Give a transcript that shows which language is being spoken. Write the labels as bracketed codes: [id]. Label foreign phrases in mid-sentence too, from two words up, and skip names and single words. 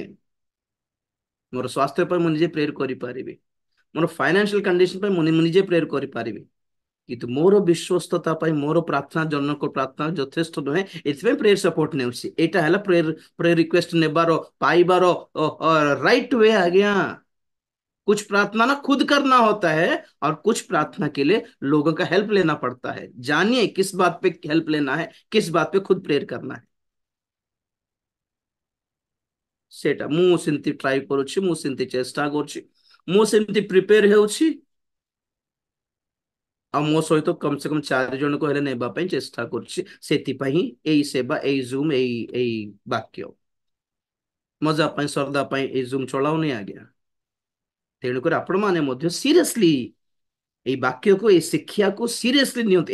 [or] ମୋର ସ୍ୱାସ୍ଥ୍ୟ ପାଇଁ ମୁଁ ନିଜେ ପ୍ରେୟର କରିପାରିବି, ମୋର [en] financial condition [or] ପାଇଁ ମୁଁ ନିଜେ ପ୍ରେୟର କରିପାରିବି, କିନ୍ତୁ ମୋର ବିଶ୍ୱସ୍ତତା ପାଇଁ ମୋର ପ୍ରାର୍ଥନା, ଜନକ ପ୍ରାର୍ଥନା ଯଥେଷ୍ଟ ନୁହେଁ। ଏଥିପାଇଁ [en] prayer support [or] ନେଉଛି। ଏଇଟା ହେଲା [en] prayer prayer request [or] ନେବାର, ପାଇବାର [en] right way [or] आज्ञा। [hi] कुछ प्रार्थना ना खुद करना होता है, और कुछ प्रार्थना के लिए लोगों का हेल्प लेना पड़ता है। जानिए किस बात पे हेल्प लेना है, किस बात पे खुद प्रेयर करना है। [or] ସେଟା ମୁଁ ସେମିତି ଟ୍ରାଇ କରୁଛି, ମୁଁ ସେମିତି ଚେଷ୍ଟା କରୁଛି, ମୁଁ ସେମିତି ପ୍ରିପେୟର ହେଉଛି। ଆଉ ମୋ ସହିତ କମ ସେ କମ 4 ଜଣକୁ ହେଲେ ନେବା ପାଇଁ ଚେଷ୍ଟା କରୁଛି। ସେଥିପାଇଁ ଏଇ ସେବା, ଏଇ ଜୁମ୍, ଏଇ ବାକ୍ୟ ମଜା ପାଇଁ, ଶ୍ରଦ୍ଧା ପାଇଁ ଏଇ ଜୁମ୍ ଚଳାଉନି ଆଜ୍ଞା। ତେଣୁକରି ଆପଣ ମାନେ ମଧ୍ୟ ସିରିୟସଲି ଏଇ ବାକ୍ୟକୁ, ଏଇ ଶିକ୍ଷାକୁ ସିରିୟସଲି ନିଅନ୍ତୁ।